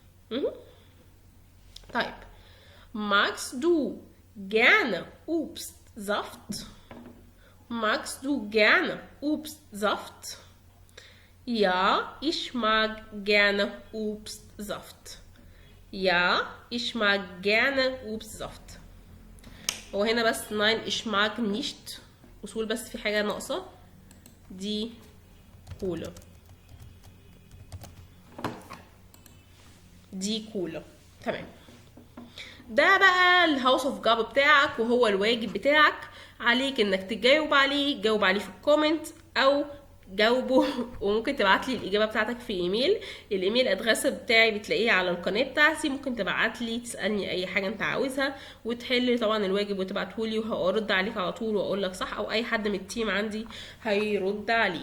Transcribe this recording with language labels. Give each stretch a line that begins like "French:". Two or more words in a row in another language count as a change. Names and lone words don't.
German: طيب magst du gerne Obstsaft magst du gerne Obstsaft ja ich mag gerne Obstsaft ja ich mag gerne Obstsaft
Arabic: هو هنا بس
German: nein ich mag nicht
Arabic: أصول بس في حاجة ناقصة دي كولا دي كولا تمام ده بقى الهاوس اوف جاب بتاعك وهو الواجب بتاعك عليك انك تجاوب عليه جاوب عليه في الكومنت او جاوبه وممكن تبعت لي الاجابه بتاعتك في ايميل الايميل ادرس بتاعي بتلاقيه على القناه بتاعتي ممكن تبعت لي تسالني اي حاجه انت عاوزها وتحل طبعا الواجب وتبعته لي وهرد عليك على طول واقول لك صح او اي حد من التيم عندي هيرد عليك.